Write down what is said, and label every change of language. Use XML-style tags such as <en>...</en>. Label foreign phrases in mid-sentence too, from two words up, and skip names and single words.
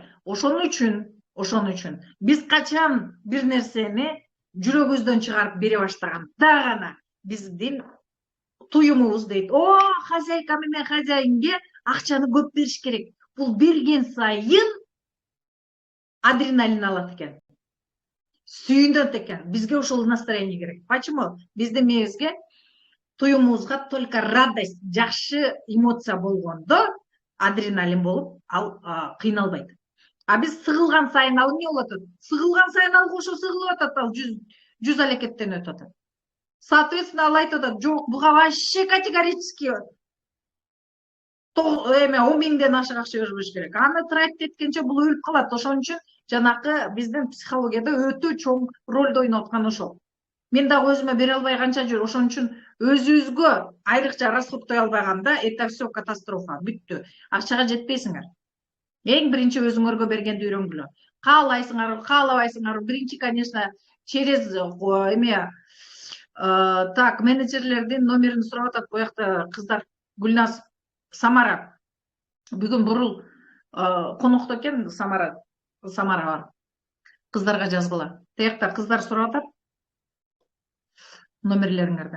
<ky>Ошон үчүн биз качан бир нерсени жүрөгүбүздөн чыгарып бере баштаганда гана биздин туюмубуз дейт, хозяйка менен хозяинге акчаны көп бериш керек. Бул берген сайын адреналин алат экен. Сүйүнөт экен. Бизге ошол настроение керек. Почему? Биздин мээбизге, туюмубузга</ky> <ru>только радость,</ru> <ky>жакшы эмоция болгондо адреналин болуп, ал кыйналбайт. А биз сыгылган сайын ал эмне болуп атат? Сыгылган сайын ал ошо сыгылып атат, ал жүз алекеттенип атат. Соответственно, ал айтып атат, жок, буга</ky> <ru>вообще категорически</ru> <ky>10 миңден ашык акча бербеш керек. Аны тратить эткенче бул өлүп калат. Ошон үчүн жанакы биздин психологияда өтө чоң ролду ойноп аткан ошол. Мен дагы өзүмө бере албай канча жыл, ошон үчүн өзүбүзгө айрыкча расходтой албаганда</ky> <ru>это все катастрофа,</ru> <ky>бүттү. Акчага жетпейсиңер. Эң биринчи өзүңөргө бергенди үйрөнгүлө. Каалайсыңарбы, каалабайсыңарбы? Биринчи,</ky> <ru>конечно, через так,</ru> <ky>менеджерлердин номерин сурап атат буякта кыздар. Гүлназ, Самара. Бүгүн бурул конокто экен, Самара бар. Кыздарга жазгыла. Тиякта кыздар сурап атат номерлериңерден.</ky>